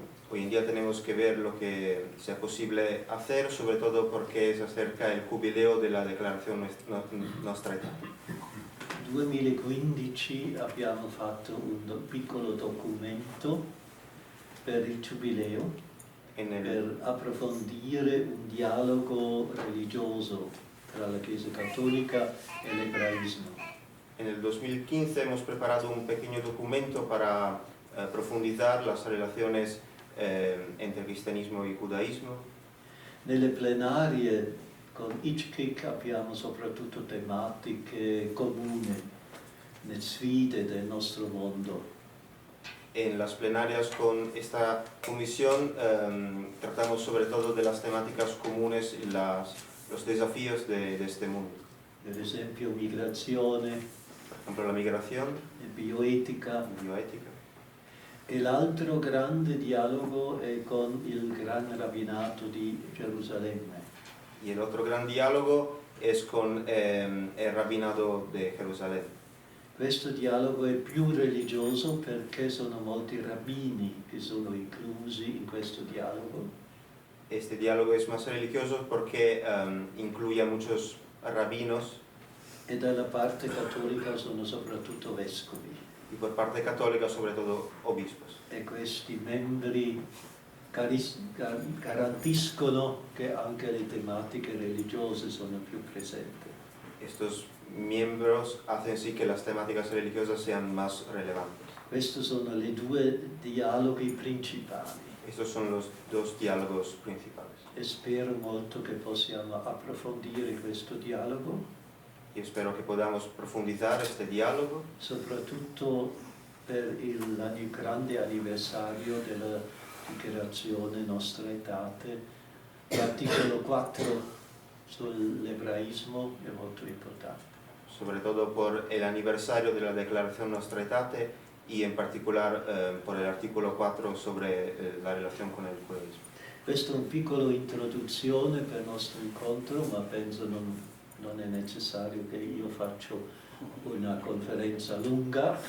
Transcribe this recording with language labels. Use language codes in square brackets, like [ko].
[es] Hoy en día tenemos que ver lo que sea posible hacer, sobre todo porque se acerca el jubileo de la declaración Nostra Aetate. [it] Nel 2015 abbiamo fatto un piccolo documento per il giubileo per approfondire un dialogo religioso tra la Chiesa Cattolica e l'ebraismo. [es] En el 2015 hemos preparado un pequeño documento para profundizar las relaciones entre cristianismo y judaísmo. [it] Nelle plenarie con ICPIC abbiamo soprattutto tematiche comuni, le sfide del nostro mondo. [es] En las plenarias con esta comisión tratamos sobre todo de las temáticas comunes y los desafíos de este mundo. [it] Per esempio migrazione, [es] Por ejemplo, la migración, [it] bioetica. E l'altro grande dialogo è con il Gran Rabbinato di Gerusalemme. [es] y el otro gran diálogo es con el Rabinado de Jerusalén. [it] Questo dialogo è più religioso perché sono molti rabbini che sono inclusi in questo dialogo. [es] Este diálogo es más religioso porque incluye a muchos rabinos. [it] E dalla parte cattolica sono soprattutto vescovi. [es] Y por parte católica sobre todo obispos. [it] E questi membri garantiscono che anche le tematiche religiose sono più presenti. [es] Estos miembros hacen sí que las temáticas religiosas sean más relevantes. [it] Questi sono i 2 dialoghi principali. [es] Estos son los 2 diálogos principales. [it] E spero molto che possiamo approfondire questo dialogo. [es] Y espero que podamos profundizar este diálogo. [it] Soprattutto per il grande anniversario della dichiarazione Nostra Aetate, l'articolo 4 sull'ebraismo è molto importante. [es] Sobre todo por el aniversario de la Declaración Nostra Aetate y en particular por el artículo 4 sobre la relación con el judaísmo. [it] Questa è una piccola introduzione per il nostro incontro, ma penso non è necessario che io faccia una conferenza lunga.